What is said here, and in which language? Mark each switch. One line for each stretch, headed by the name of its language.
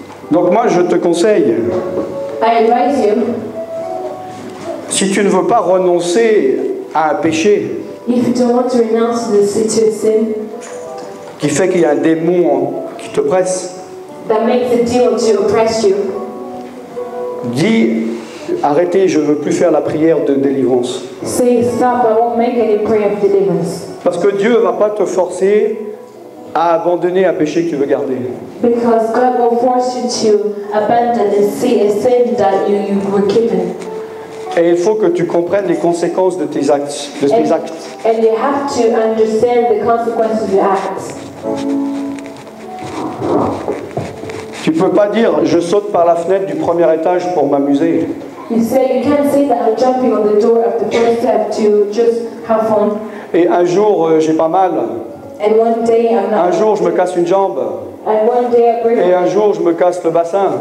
French: Donc, moi, je te conseille,
English: I advise you,
French: si tu ne veux pas renoncer à un péché
English: if you don't want to renounce the sin
French: qui fait qu'il y a un démon qui te presse,
English: that makes the demon to oppress you,
French: dis, arrêtez, je ne veux plus faire la prière de délivrance.
English: say stop, I won't make any prayer of deliverance.
French: Parce que Dieu ne va pas te forcer à abandonner un péché que tu veux garder.
English: Because God will force you to abandon a sin that you were given.
French: Et il faut que tu comprennes les conséquences de tes actes.
English: And you have to understand the consequences of your acts.
French: Tu ne peux pas dire je saute par la fenêtre du premier étage pour m'amuser.
English: You can't say that I'm jumping on the door of the first step to just have fun.
French: Et un jour j'ai pas mal.
English: And one day I'm not.
French: Un jour je me casse une jambe.
English: And one day I break.
French: Et un jour je me casse le bassin.